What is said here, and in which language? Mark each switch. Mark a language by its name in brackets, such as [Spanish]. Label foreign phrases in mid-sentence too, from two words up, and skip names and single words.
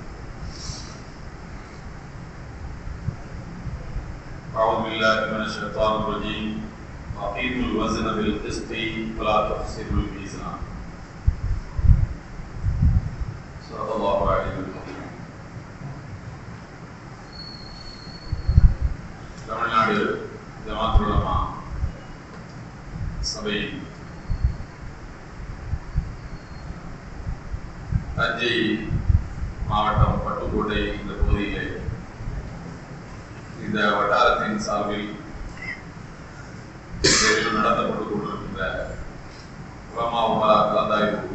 [Arabic] أعوذ بالله من الشيطان الرجيم. أقيموا الوزن بالقسط ولا تخسروا الميزان. صدق الله العلي العظيم. [Tamil] தமிழ்நாடு ஜமாத் உலமா சபையின் தஞ்சை மாவட்டம் பட்டுக்கோட்டை இந்த பகுதியிலே இந்த வட்டாரத்தின் சார்பில் நடத்தப்பட்டுக் கொண்டிருக்கின்ற [Arabic] علماء أمراء [Tamil] கலந்தாய்வு